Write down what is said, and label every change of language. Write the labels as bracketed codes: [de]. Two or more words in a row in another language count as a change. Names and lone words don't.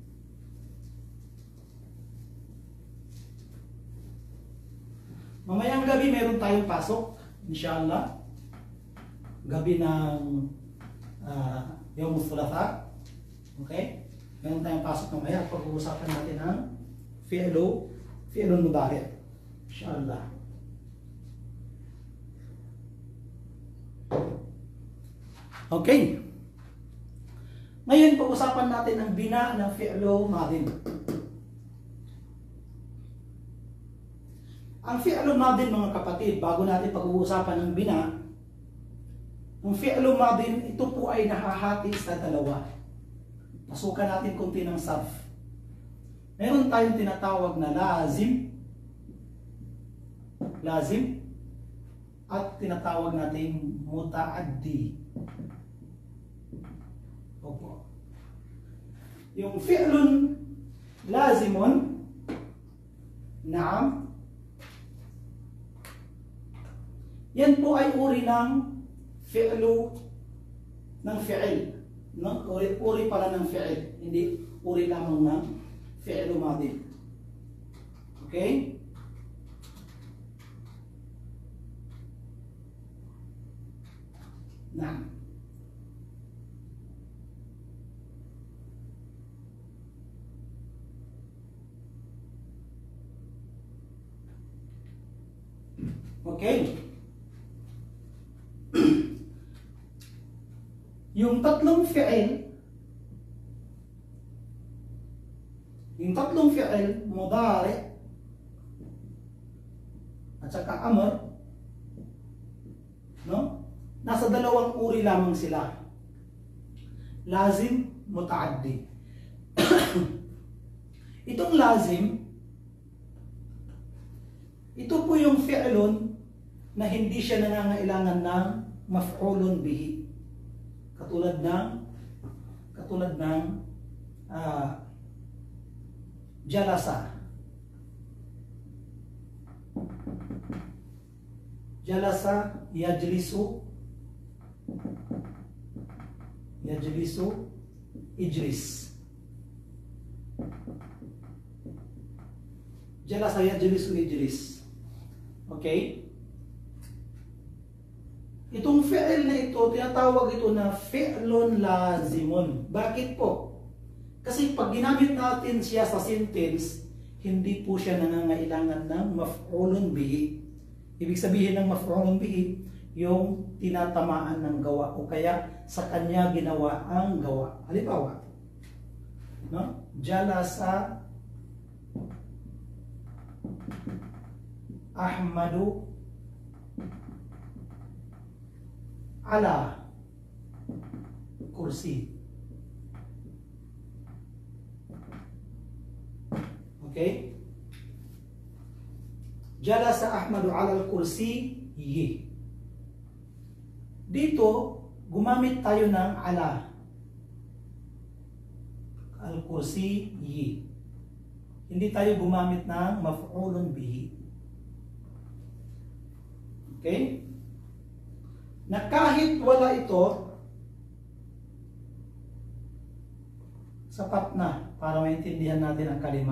[tl] Mamayang gabi meron tayong pasok, inshallah. Gabi ng [ar] يوم الثلاثاء. [tl] Okay? Meron tayong pasok mamaya. Pag-uusapan natin ang [ar] فعل مضارع'. [tl] Inshallah. Okay. Ngayon, pag-usapan natin ang bina ng [ar] فعل ماض. Ang فعل ماض, [tl] mga kapatid, bago natin pag-uusapan ang bina, ang [ar] فعل ماض, [tl] ito po ay nahahati sa dalawa. Pasukan natin kunti ng sarf. Meron tayong tinatawag na lazim, at tinatawag natin muta'addi. Opo. Yung [ar] فعل لازم, [tl] na'am, yan po ay uri ng fi'lu ng fi'il. No? Uri pala ng fi'il, hindi uri lamang ng fi'lu madin. Okay? Na'am. Okay. Yung tatlong fi'il, mudari, at saka amr, no? Nasa dalawang uri lamang sila. [ar] لازم، متعد. [tl] Itong lazim, ito po yung fi'lun na hindi siya nangangailangan ng [ar] مفعول به. [tl] Katulad ng jalasa. [ar] جلس، يجلس، اجلس. جلس، يجلس، اجلس. [tl] Okay? Itong fi'il na ito, tinatawag ito na [ar] فعل لازم. [tl] Bakit po? Kasi pag ginamit natin siya sa sentence, hindi po siya nangangailangan ng [ar] مفعول به. [tl] Ibig sabihin ng [ar] مفعول به, [tl] yung tinatamaan ng gawa o kaya sa kanya ginawa ang gawa. Halimbawa, no? [ar] جلس أحمد على كرسي. [tl] Okay? [ar] جلس أحمد على كرسيِّ. [tl] Dito, gumamit tayo ng ala. [ar] الكرسيِّ. [tl] hindi tayo gumamit ng [ar] مفعول به. [tl] Okay? Na kahit wala ito, sapat na para maintindihan natin ang kalima.